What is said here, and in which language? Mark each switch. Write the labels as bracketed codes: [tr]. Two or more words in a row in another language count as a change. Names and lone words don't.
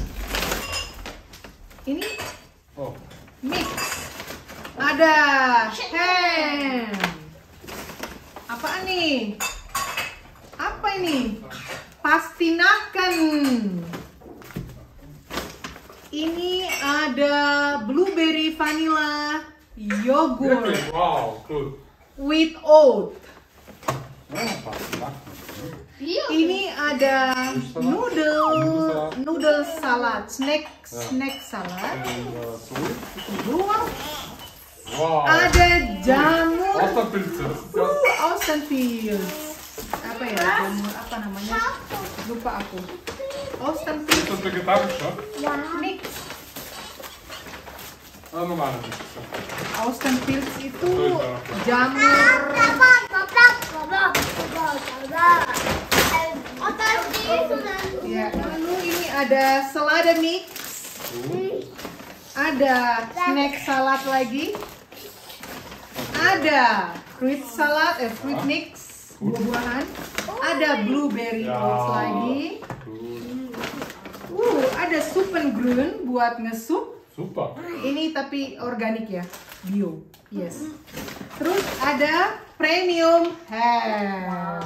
[id] Ini mix. Ada ham. Apaan nih? Apa ini? Pastinakan. Ini ada [en] blueberry vanilla yogurt. Wow, good. With oat. Ini ada noodle salad, snack salad. Wow. [id] Ada jamur. [de] Austenpilz. [id] Apa ya? Jamur apa namanya? Lupa aku. [de] Austenpilz. Ist das vegetarisch, ne? Ja. Mix. Normal Mix. [id] Austenpilz itu jamur. Ya, lalu ini ada selada mix. Ada snack salad lagi. Ada [en] fruit salad, fruit mix, [id] buah-buahan. Ada [en] blueberry oats [id] lagi. Ada Suppengrün buat ngesup. Super. Ini tapi organik ya, bio. Yes. Terus ada [en] premium ham.